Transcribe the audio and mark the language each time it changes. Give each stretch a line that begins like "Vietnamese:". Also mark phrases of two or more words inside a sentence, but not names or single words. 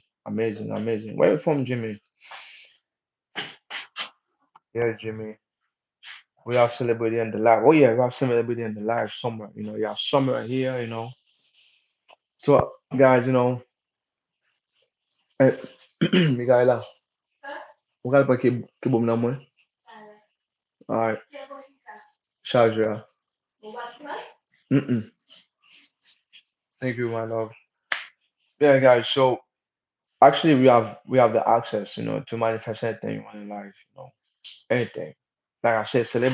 English: Amazing, amazing. Where you from, Jimmy? Yeah, Jimmy. We have celebrity in the live. Oh yeah, we have celebrity in the live somewhere. You have summer here. So guys, eh, Michaela.
Haitian Creole: Ou kal pa ki bom nan mwen?
English: Alright, charge ya. Mm-mm. Thank you, my love. Yeah, guys. So actually, we have the access, to manifest anything you want in life. Anything. Like I said, celebrity.